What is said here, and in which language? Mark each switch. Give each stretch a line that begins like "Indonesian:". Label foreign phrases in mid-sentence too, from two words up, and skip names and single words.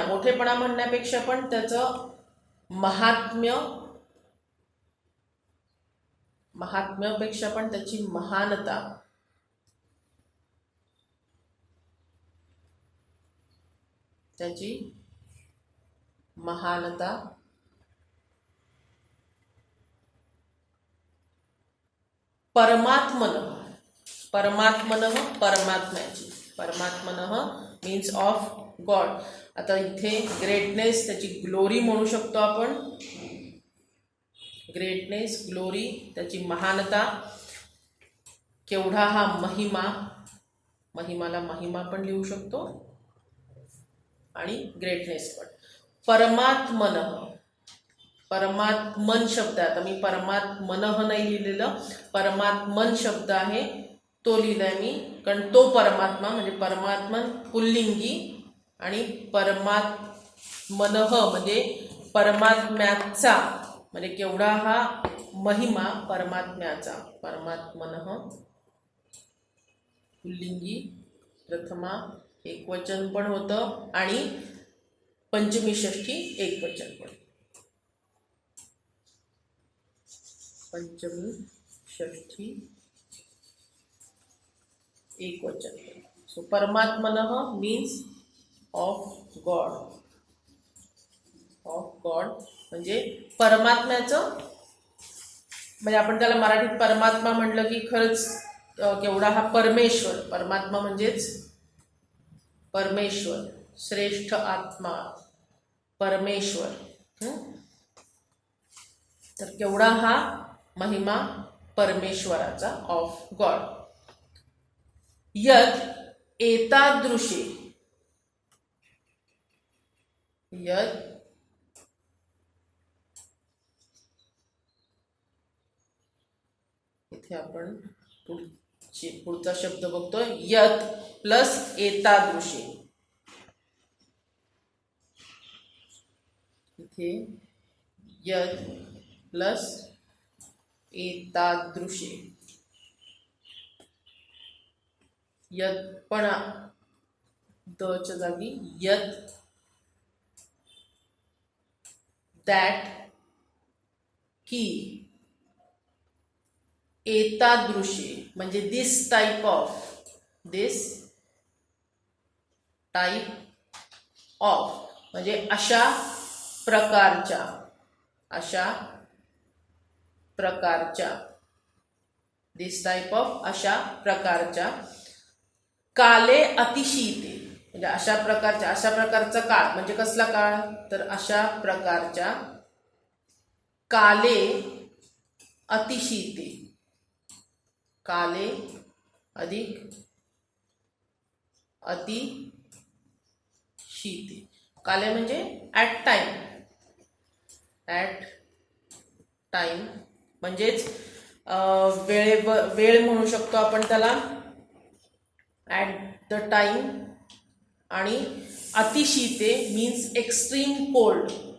Marathi: मोठेपणा म्हणण्यापेक्षा पण त्याचं महात्म्य, महात्म्यापेक्षा पण त्याची महानता, त्याची महानता.
Sanskrit: परमात्मनः, परमात्मनः परमात्म्याची, परमात्मनः
English: means of God.
Marathi: आता इथे ग्रेटनेस त्याची ग्लोरी म्हणू शकतो आपण.
English: greatness, glory
Marathi: त्याची महानता. केवढा हा महिमा, महिमाला महिमा पण लिहू शकतो आणि ग्रेटनेस पण. परमात्मनः, परमात्मन शब्द आहे. आता मी परमात्मनः नाही लिहिलेलं, परमात्मन शब्द आहे तो लिहिलाय मी, कारण तो परमात्मा म्हणजे परमात्मन पुल्लिंगी आणि परमात्मनः म्हणजे परमात्म्याचा म्हणजे केवढा हा महिमा परमात्म्याचा. परमात्मनः पुल्लिंगी प्रथमा एकवचन पण होतं आणि पंचमी षष्ठी एकवचन पण. पंचमी षष्ठी एकवचन. सो परमात्मनः
English: means of God, of God
Marathi: म्हणजे परमात्म्याचं. म्हणजे आपण त्याला मराठीत परमात्मा म्हटलं की खरंच केवढा हा परमेश्वर. परमात्मा म्हणजेच परमेश्वर, श्रेष्ठ आत्मा परमेश्वर. तर केवढा हा महिमा परमेश्वराचा,
English: of God.
Sanskrit: यत् एतादृशे,
Marathi: यत् इथे आपण पुढचा शब्द बघतोय. यत् प्लस एतादृशे. इथे यत् प्लस एतादृशे. यत् पण दच्या जागी यत्, दॅट की. एतादृशे म्हणजे
English: this type of, this type of
Marathi: म्हणजे अशा प्रकारच्या, अशा प्रकारच्या.
English: this type of
Marathi: अशा प्रकारच्या.
Sanskrit: काले अतिशीते
Marathi: म्हणजे अशा प्रकारच्या, अशा प्रकारचा काळ म्हणजे कसला काळ तर अशा प्रकारच्या.
Sanskrit: काले अतिशीते, काले अधिक अतिशीते.
Marathi: काले म्हणजे
English: at time, at time
Marathi: म्हणजेच वेळ म्हणू शकतो आपण त्याला.
English: at the time, आणि अतिशीते means extreme cold.